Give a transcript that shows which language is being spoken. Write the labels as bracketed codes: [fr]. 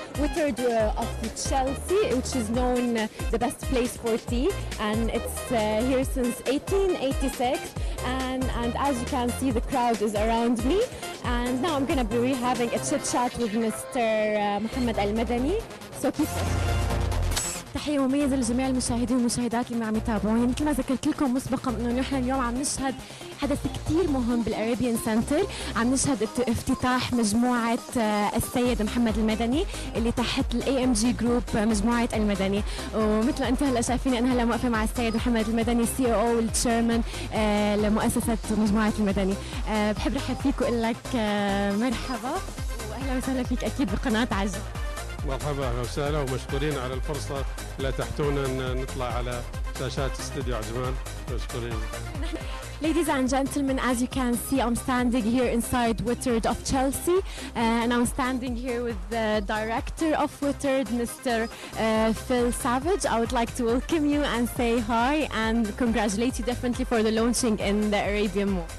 [en] Whittard of Chelsea, which is known the best place for tea, and it's here since 1886. And as you can see, the crowd is around me. And now I'm gonna be having a chit chat with Mr. Mohammed Al Madani. So keep watching. [ar] تحية مميزة لجميع المشاهدين والمشاهدات اللي عم يتابعوني. مثل ما ذكرت لكم مسبقا انه نحن اليوم عم نشهد حدث كتير مهم بالأرابيان سنتر. عم نشهد افتتاح مجموعة السيد محمد المدني اللي تحت الاي ام جي جروب، مجموعة المدني. ومثل ما انتم هلا شايفين انا هلا واقفة مع السيد محمد المدني سي او والتشيرمان لمؤسسة مجموعة المدني. بحب رحب فيك واقول لك مرحبا واهلا وسهلا فيك اكيد بقناة عجل. مرحبا اهلا وسهلا ومشكورين على الفرصه اللي اتحتونا ان نطلع على شاشات استوديو عجمان. مشكورين. [en] Ladies and gentlemen, as you can see, I'm standing here inside Whittard of Chelsea, and I'm standing here with the director of Whittard, Mr. Phil Savage. I would like to welcome you and say hi and congratulate you definitely for the launching in the Arabian Mall.